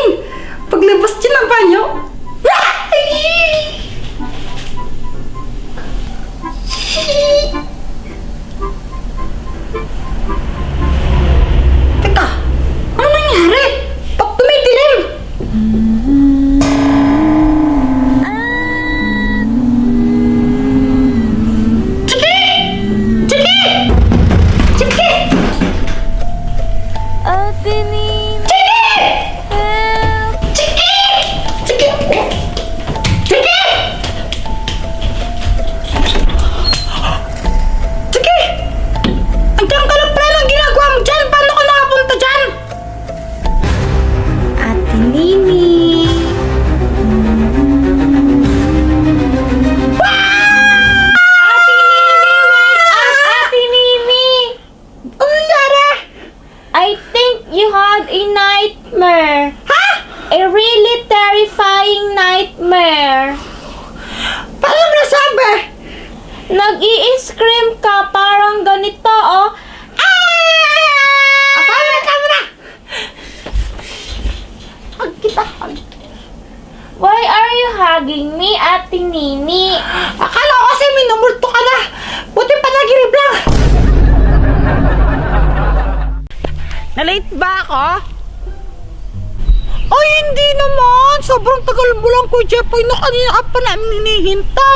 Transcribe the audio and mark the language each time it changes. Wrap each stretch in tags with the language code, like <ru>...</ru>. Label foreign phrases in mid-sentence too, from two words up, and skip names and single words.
<tl>Paglabas niya ng banyo, teka, ano nangyari? Ba't tumidilim? Chiki! Chiki! Chiki! Ate Nini! Chiki! Chiki! Chiki! Chiki! Andiyan ka lang pala ng ginagawa mo dyan. Paano ka nakapunta dyan? Ate Nini! Ate Nini! Ano nangyari?</tl> <en>I think you had a nightmare.</en> <tl>Ha?</tl> <en>A really terrifying nightmare.</en> <tl>Paano mo nasabi? Nag-i-scream ka parang ganito, oh. Tama na! Hug kita, hug.</tl> <en>Why are you hugging me,</en> <tl>Ate Nini? Akala ko kasi minumulto ka na. Buti pa nagirib lang. Na-late ba ako? Ay, hindi naman. Sobrang tagal mo lang, Kuya Jepoy, na kanina ka pa namin hinihintay.</tl>